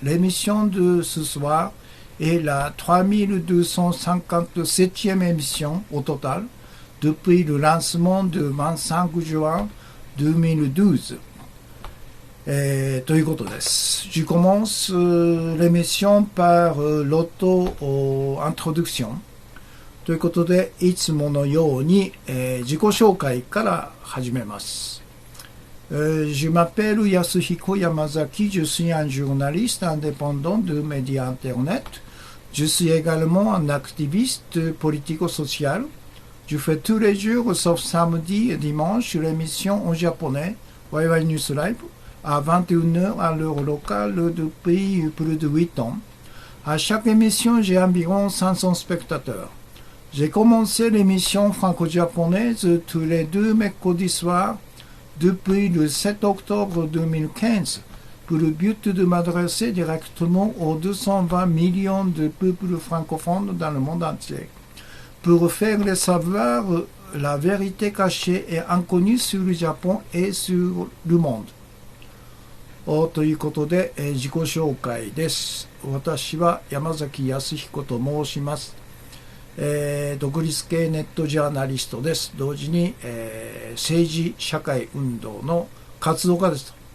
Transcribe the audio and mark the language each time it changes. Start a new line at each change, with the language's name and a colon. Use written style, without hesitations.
French: L'émission de ce soir est la 3257e émission au total depuis le lancement de 25 juin 2012、
Japanese: ということです。
French: Je commence l'émission par l'auto-introduction
Japanese: ということで、いつものように、自己紹介から始めます。
French: Je m'appelle Yasuhiko Yamazaki, je suis un journaliste indépendant de médias Internet. Je suis également un activiste politico-social. Je fais tous les jours, sauf samedi et dimanche, l'émission en japonais, Waiwai News Live, à 21h à l'heure locale depuis plus de 8 ans. À chaque émission, j'ai environ 500 spectateurs.J'ai commencé l'émission franco-japonaise tous les 2 mercredis soirs depuis le 7 octobre 2015 pour le but de m'adresser directement aux 220 millions de peuples francophones dans le monde entier pour faire les savoir la vérité cachée et inconnue sur le Japon et sur le monde.
Japanese: ということで、自己紹介です。私は山崎康彦と申します。独立系ネットジャーナリストです。同時に、政治社会運動の活動家ですと。